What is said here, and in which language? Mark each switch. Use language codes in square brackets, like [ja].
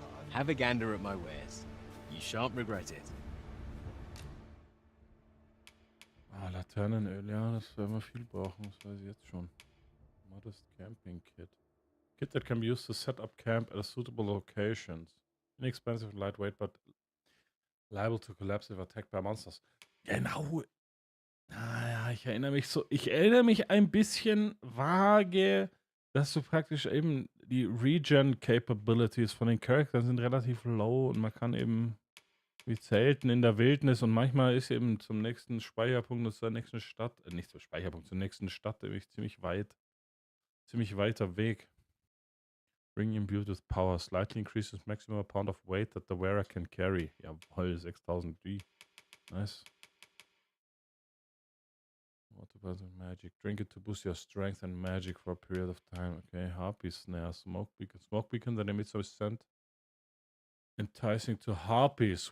[en] Have a gander at my wares. You shan't regret it. [de] Laternenöl, ja, das werden wir viel brauchen, das weiß ich jetzt schon. [en] Modest Camping Kit. Kit that can be used to set up camp at suitable locations. Inexpensive, lightweight, but liable to collapse if attacked by monsters. [de] Genau. Naja, ich erinnere mich ein bisschen vage, dass du praktisch eben die Regen-Capabilities von den Charakteren sind relativ low und man kann eben wie Zelten in der Wildnis und manchmal ist eben zum nächsten Speicherpunkt, zur nächsten Stadt, nicht zum Speicherpunkt, zur nächsten Stadt nämlich ziemlich weiter Weg. [en] Bring imbued with power, slightly increases maximum amount of weight that the wearer can carry. [de] Jawohl, 6000 G. Nice. [en] Water button magic. Drink it to boost your strength and magic for a period of time. Okay, harpy snare, smoke beacon. Smoke beacon that emits a scent enticing to harpies.